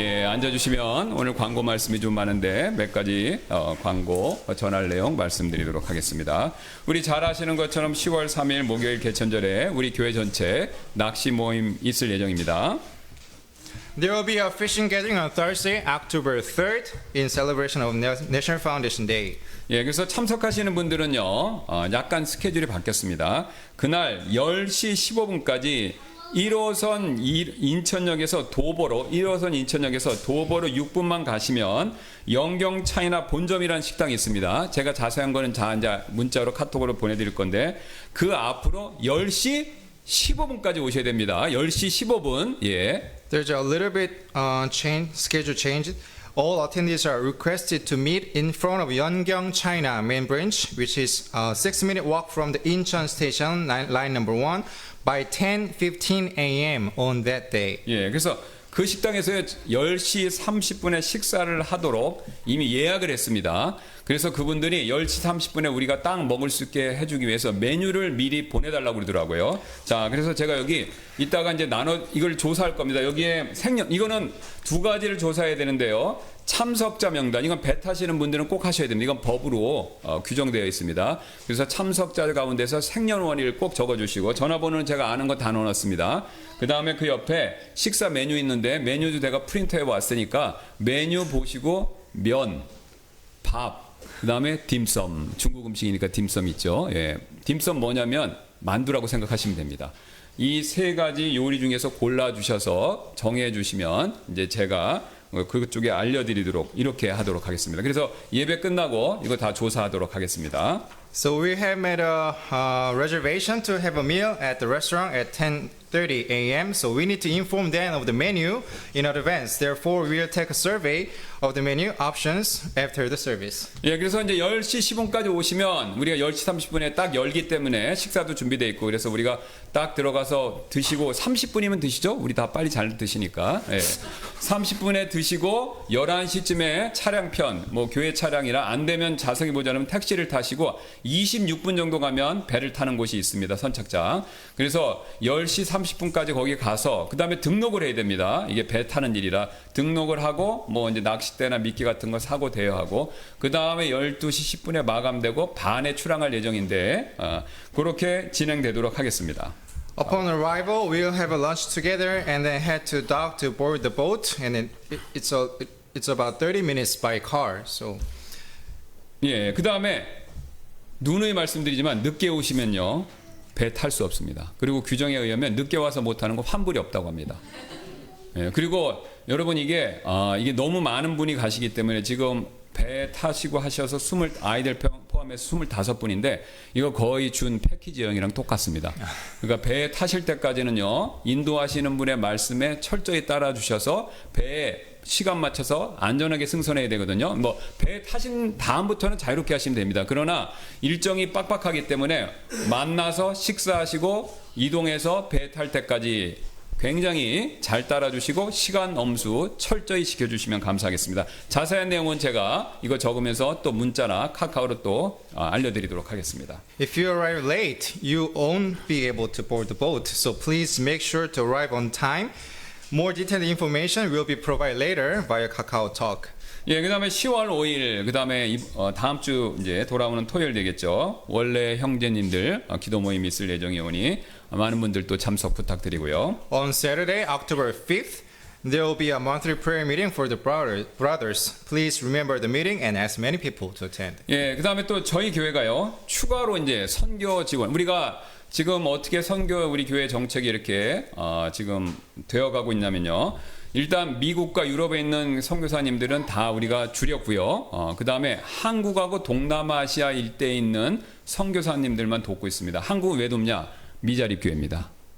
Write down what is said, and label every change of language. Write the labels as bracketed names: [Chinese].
[Korean] 앉아주시면 오늘 광고 말씀이 좀 많은데 몇 가지 광고 전할 내용 말씀드리도록 하겠습니다. 우리 잘 아시는 것처럼 10월 3일 목요일 개천절에 우리 교회 전체 낚시 모임 있을 예정입니다. [English] There will be a fishing gathering on Thursday, October 3rd, in celebration of National Foundation Day. [Korean] 예, 그래서 참석하시는 분들은요, 약간 스케줄이 바뀌었습니다. 그날 10시 15분까지 1호선 인천역에서 도보로 6분만 가시면 영경 차이나 본점이라는 식당이 있습니다. 제가 자세한 거는 이제 문자로 카톡으로 보내드릴 건데 그 앞으로 10시 15분까지 오셔야 됩니다. 10시 15분. 예. [English] There's a little bit schedule change. All attendees are requested to meet in front of Yeongyang China main branch, which is a 6-minute walk from the Incheon station, line number 1, by 10:15 a.m. on that day. [Korean] 예, 그래서 그 식당에서 10시 30분에 식사를 하도록 이미 예약을 했습니다. 그래서 그분들이 10시 30분에 우리가 딱 먹을 수 있게 해주기 위해서 메뉴를 미리 보내달라고 그러더라고요. 자, 그래서 제가 여기 이따가 이제 이걸 조사할 겁니다. 여기에 이거는 두 가지를 조사해야 되는데요. 참석자 명단, 이건 배 타시는 분들은 꼭 하셔야 됩니다. 이건 법으로 규정되어 있습니다. 그래서 참석자 가운데서 생년월일을 꼭 적어주시고 전화번호는 제가 아는 거 다 넣어놨습니다. 그 다음에 그 옆에 식사 메뉴 있는데 메뉴도 내가 프린트해 왔으니까 메뉴 보시고 면, 밥, 그 다음에 딤섬, 중국 음식이니까 딤섬 있죠. 예, 딤섬 뭐냐면 만두라고 생각하시면 됩니다. 이 세 가지 요리 중에서 골라주셔서 정해주시면 이제 제가 그쪽에 알려드리도록 이렇게 하도록 하겠습니다. 그래서 예배 끝나고 이거 다 조사하도록 하겠습니다. [English] So we have made a reservation to have a meal at the restaurant at 10:30 a.m. So we need to inform them of the menu in advance. Therefore, we'll take a survey of the menu options after the service. [Korean] 예, 그래서 이제 10시 10분까지 오시면 우리가 10시 30분에 딱 열기 때문에 식사도 준비되어 있고 그래서 우리가 딱 들어가서 드시고 30분이면 드시죠? 우리 다 빨리 잘 드시니까. 예. 30분에 드시고 11시쯤에 차량편, 뭐 교회 차량이나 안 되면 자석이 모자라면 택시를 타시고 26분 정도 가면 배를 타는 곳이 있습니다. 선착장. 그래서 10시 30분까지 거기 가서 그 다음에 등록을 해야 됩니다. 이게 배 타는 일이라 등록을 하고 뭐 이제 낚싯대나 미끼 같은 거 사고 대여하고 그 다음에 12시 10분에 마감되고 반에 출항할 예정인데 그렇게 진행되도록 하겠습니다. [English] Upon arrival, we'll have a lunch together and then head to dock to board the boat. And then it's about 30 minutes by car. So [Korean] 예, 그 다음에 누누이 말씀드리지만 늦게 오시면요 배 탈 수 없습니다. 그리고 규정에 의하면 늦게 와서 못 타는 거 환불이 없다고 합니다. 예, 그리고 여러분 이게 너무 많은 분이 가시기 때문에 지금 배 타시고 하셔서 아이들 포함해서 25분인데 이거 거의 준 패키지 여행이랑 똑같습니다. 그러니까 배 타실 때까지는요 인도하시는 분의 말씀에 철저히 따라 주셔서 배에 시간 맞춰서 안전하게 승선해야 되거든요. 뭐 배 타신 다음부터는 자유롭게 하시면 됩니다. 그러나 일정이 빡빡하기 때문에 만나서 식사하시고 이동해서 배 탈 때까지 굉장히 잘 따라주시고 시간 엄수 철저히 지켜주시면 감사하겠습니다. 자세한 내용은 제가 이거 적으면서 또 문자나 카카오로 또 알려드리도록 하겠습니다. [English] if you arrive late, you won't be able to board the boat. So please make sure to arrive on time. More detailed information will be provided later via Kakao Talk. [Korean] 예, 그다음에 10월 5일, 그다음에 다음 주 이제 돌아오는 토요일 되겠죠. 원래 형제님들 기도 모임이 있을 예정이오니 많은 분들 또 참석 부탁드리고요. [English] On Saturday, October 5th, there will be a monthly prayer meeting for the brothers. Please remember the meeting and ask many people to attend. [Korean] 예, 그다음에 또 저희 교회가요 추가로 이제 선교 지원 우리가 지금 어떻게 선교 우리 교회 정책이 이렇게 지금 되어가고 있냐면요. 일단 미국과 유럽에 있는 선교사님들은 다 우리가 줄였고요. 그 다음에 한국하고 동남아시아 일대에 있는 선교사님들만 돕고 있습니다. 한국은 왜 돕냐? 미자립 교회입니다.